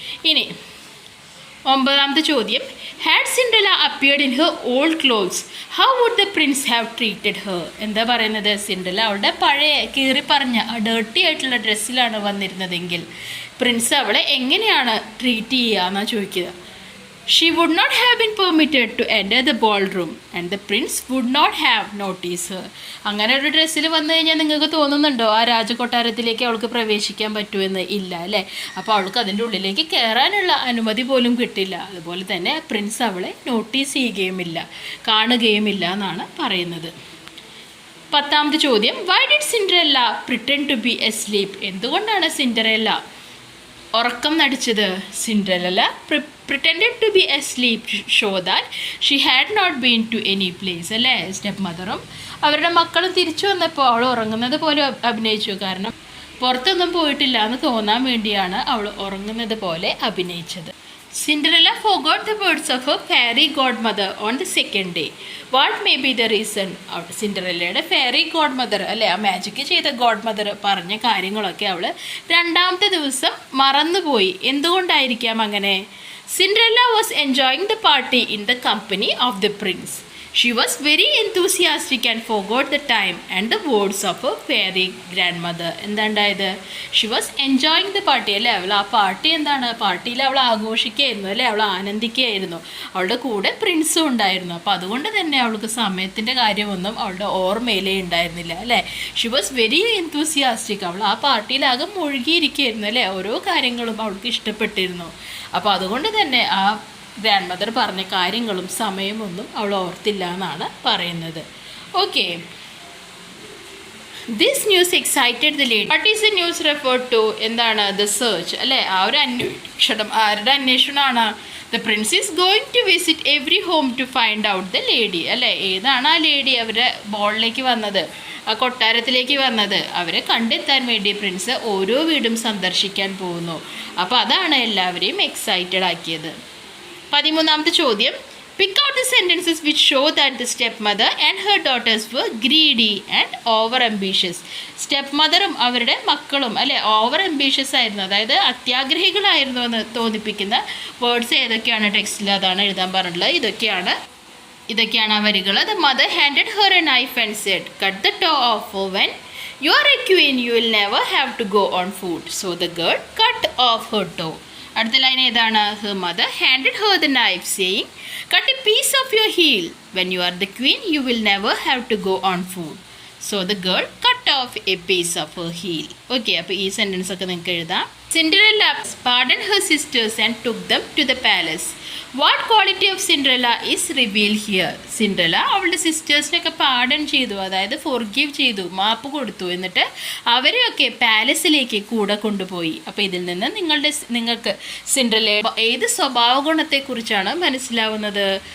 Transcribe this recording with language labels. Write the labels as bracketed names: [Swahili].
[Malayalam] ഇനി 9ാമത്തെ ചോദ്യം, [English] Had Cinderella appeared in her old clothes, how would the prince have treated her? [Malayalam] എന്താ പറയുന്നത്? Cinderella അവളുടെ പഴയ കീറിപ്പറഞ്ഞ ഡേർട്ടി ആയിട്ടുള്ള ഡ്രസ്സിലാണ് വന്നിരുന്നതെങ്കിൽ പ്രിൻസ് അവളെ എങ്ങനെയാണ് ട്രീറ്റ് ചെയ്യുക എന്നാണ് ചോദിക്കുക. [English] She would not have been permitted to enter the ballroom and the prince would not have noticed her. [Malayalam] അങ്ങനെ ഒരു ഡ്രസ്സിൽ വന്നു കഴിഞ്ഞാൽ നിങ്ങൾക്ക് തോന്നുന്നുണ്ടോ ആ രാജകൊട്ടാരത്തിലേക്ക് അവൾക്ക് പ്രവേശിക്കാൻ പറ്റുമെന്ന്? ഇല്ല അല്ലേ. അപ്പോൾ അവൾക്ക് അതിൻ്റെ ഉള്ളിലേക്ക് കയറാനുള്ള അനുമതി പോലും കിട്ടില്ല. അതുപോലെ തന്നെ പ്രിൻസ് അവളെ നോട്ടീസ് ചെയ്യുകയുമില്ല, കാണുകയുമില്ല എന്നാണ് പറയുന്നത്. 10ാമത്തെ ചോദ്യം, [English] Why did Cinderella pretend to be asleep? [Malayalam] എന്തുകൊണ്ടാണ് സിൻഡ്രല്ല ഉറക്കം നടിച്ചത്? [English] Cinderella pretended to be asleep to show that she had not been to any place [Malayalam] അല്ലേ. സ്റ്റെപ്പ് മദറും അവരുടെ മക്കളും തിരിച്ചു വന്നപ്പോൾ അവൾ ഉറങ്ങുന്നത് പോലെ അഭിനയിച്ചു. കാരണം പുറത്തൊന്നും പോയിട്ടില്ല എന്ന് തോന്നാൻ വേണ്ടിയാണ് അവൾ ഉറങ്ങുന്നത് പോലെ അഭിനയിച്ചത്. [English] Cinderella forgot the words of her fairy godmother on the second day. What may be the reason? [Malayalam] സിൻഡ്രല്ലയുടെ fairy God mother അല്ലേ, ആ മാജിക് ചെയ്ത ഗോഡ് മദർ പറഞ്ഞ കാര്യങ്ങളൊക്കെ അവൾ 2ാമത്തെ ദിവസം മറന്നുപോയി. എന്തുകൊണ്ടായിരിക്കാം അങ്ങനെ? [English] Cinderella was enjoying the party in the company of the prince. She was very enthusiastic and forgot the time and the words of her fairy grandmother. [Malayalam] എന്താണ്ടായത്? [English] She was enjoying the party [Malayalam] അല്ലേ. അവൾ ആ party എന്താണ്? പാർട്ടിയിൽ അവൾ ആഘോഷിക്കുകയായിരുന്നു അല്ലേ, അവൾ ആനന്ദിക്കുകയായിരുന്നു. അവളുടെ കൂടെ പ്രിൻസും ഉണ്ടായിരുന്നു. അപ്പോൾ അതുകൊണ്ട് തന്നെ അവൾക്ക് സമയത്തിൻ്റെ കാര്യമൊന്നും അവളുടെ ഓർമ്മയിലേ ഉണ്ടായിരുന്നില്ല അല്ലേ. [English] She was very enthusiastic. [Malayalam] അവൾ ആ പാർട്ടിയിലാകെ മുഴുകിയിരിക്കുകയായിരുന്നു അല്ലേ. ഓരോ കാര്യങ്ങളും അവൾക്ക് ഇഷ്ടപ്പെട്ടിരുന്നു. അപ്പോൾ അതുകൊണ്ട് തന്നെ ആ ഗ്രാൻഡ് മദർ പറഞ്ഞ കാര്യങ്ങളും സമയമൊന്നും അവൾ ഓർത്തില്ല എന്നാണ് പറയുന്നത്. [English] Okay, this news excited the lady. What is the news referred to? [Malayalam] എന്താണ്? [English] the search [Malayalam] അല്ലേ. ആ ഒരു അന്വേഷണം, ആരുടെ അന്വേഷണമാണ്? [English] the prince is going to visit every home to find out the lady [Malayalam] അല്ലേ. ഏതാണ് ആ ലേഡി? അവരുടെ ബോളിലേക്ക് വന്നത്, ആ കൊട്ടാരത്തിലേക്ക് വന്നത്. അവരെ കണ്ടെത്താൻ വേണ്ടി പ്രിൻസ് ഓരോ വീടും സന്ദർശിക്കാൻ പോകുന്നു. അപ്പോൾ അതാണ് എല്ലാവരെയും എക്സൈറ്റഡ് ആക്കിയത്. 13ാമത്തെ ചോദ്യം, [English] Pick out the sentences which show that the stepmother and her daughters were greedy and over ambitious. [Malayalam] സ്റ്റെപ്മദറും അവരുടെ മക്കളും അല്ലെ ഓവർ ambitious ആയിരുന്നു, അതായത് അത്യാഗ്രഹികളായിരുന്നു എന്ന് തോന്നിപ്പിക്കുന്ന വേർഡ്സ് ഏതൊക്കെയാണ് ടെക്സ്റ്റിൽ, അതാണ് എഴുതാൻ പറഞ്ഞിട്ടുള്ളത്. ഇതൊക്കെയാണ് ആ വരികൾ. [English] The mother handed her a knife and said, cut the toe off, for when you are a queen you will never have to go on foot. So the girl cut off her toe. [Malayalam] അടുത്ത line ഏതാണ്? [English] Her mother handed her the knife saying, cut a piece of your heel. When you are the queen you will never have to go on foot. So the girl cut off a piece of her heel. [Malayalam] Okay, അപ്പോൾ ഈ sentence ഒക്കെ നിങ്ങൾക്ക് എഴുതാം. [English] Cinderella pardoned her sisters and took them to the palace. What quality of Cinderella is revealed here? [Malayalam] Cinderella അവളുടെ സിസ്റ്റേഴ്സിനൊക്കെ pardon ചെയ്തു, അതായത് forgive ചെയ്തു, മാപ്പ് കൊടുത്തു. എന്നിട്ട് അവരെയൊക്കെ പാലസിലേക്ക് കൂടെ കൊണ്ടുപോയി. അപ്പോൾ ഇതിൽ നിന്ന് നിങ്ങൾക്ക് സിൻഡ്രല്ലയുടെ ഏത് സ്വഭാവ ഗുണത്തെക്കുറിച്ചാണ് മനസ്സിലാവുന്നത്?